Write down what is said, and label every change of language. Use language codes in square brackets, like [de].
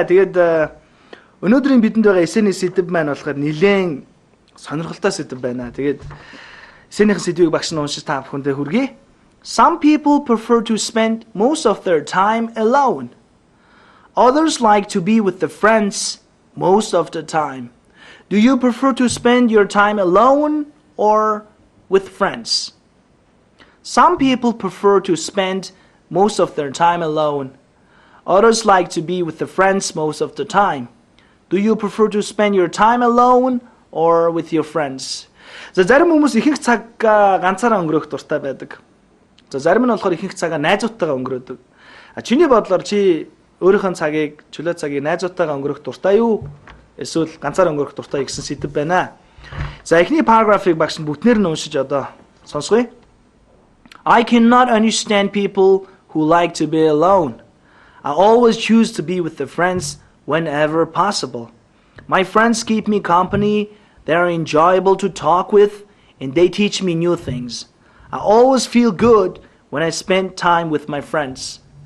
[mn] Тэгээд өнөөдрийн бидэнд байгаа эсэний сэдв маань болохоор нэлээд сонирхолтой сэдв байна. Тэгээд эсэнийхэн сэдвийг багш нь уншиж та бүхэндээ хүргэе. [en] Some people prefer to spend most of their time alone. Others like to be with their friends most of the time. Do you prefer to spend your time alone or with friends? Some people prefer to spend most of their time alone. Others like to be with their friends most of the time. Do you prefer to spend your time alone or with your friends? [mn] За зарим хүмүүс ихэнх цаг ганцаараа өнгөрөөх дуртай байдаг. За зарим нь болохоор ихэнх цагаа найзуудтайгаа өнгөрөөдөг. Чиний бодлоор чи өөрийнхөө цагийг, чөлөө цагийг найзуудтайгаа өнгөрөөх дуртай юу? Эсвэл ганцаараа өнгөрөх дуртай гэсэн сэдв байна. За эхний параграфыг багш нь бүтнээр нь уншиж одоо сонсгоё. [en] I cannot understand people who like to be alone. I always choose to be with the friends whenever possible. My friends keep me company, they are enjoyable to talk with, and they teach me new things. I always feel good when I spend time with my friends.